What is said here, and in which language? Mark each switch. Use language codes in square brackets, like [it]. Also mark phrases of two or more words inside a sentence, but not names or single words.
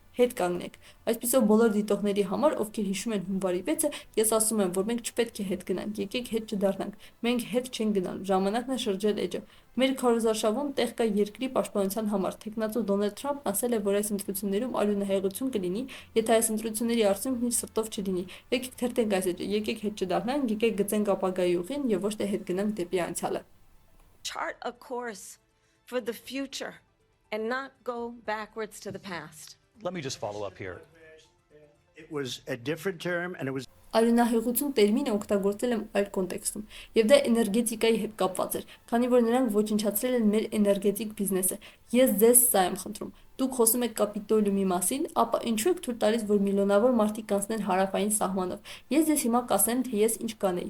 [hy] «Հետ կանգնեք»։ Այսպիսով բոլոր դիտողների համար, ովքեր հիշում են հունվարի 6-ը, ես ասում եմ, որ մենք չպետք է հետ գնանք, եկեք հետ չդառնանք։ Մենք հետ չենք գնալ, ժամանակն է շրջել էջը։ Մեր քարոզարշավում տեղ կա երկրի պաշտպանության համար։ Թեկնածու Դոնալդ Թրամփն ասել է, որ այս ընտրություններում արյունահեղություն կլինի, եթե այս ընտրությունների արդյունքն իր սրտով չլինի։ Եկեք թերթենք այս էջը, եկեք հետ չդառնանք, եկեք գծենք ապագայի ուղին եւ ոչ թե հետ գնանք դեպի անցյալը։ [en] Chart a course for the future and not go backwards to the past. Let me just follow up here. It was a different term and it was [hy] Արյունահեղություն տերմինը օգտագործել եմ այլ կոնտեքստում, եւ դա էներգետիկայի հետ կապված էր, քանի որ նրանք ոչնչացրել են մեր էներգետիկ բիզնեսը։ Ես ձեզ սա եմ խնդրում։ Դուք խոսում եք Կապիտոլիումի մասին, ապա ինչու եք թույլ տալիս, որ միլիոնավոր մարդիկ կանցնեն հարավային սահմանով։ Ես ձեզ հիմա կասեմ, թե ես ինչ կանեի,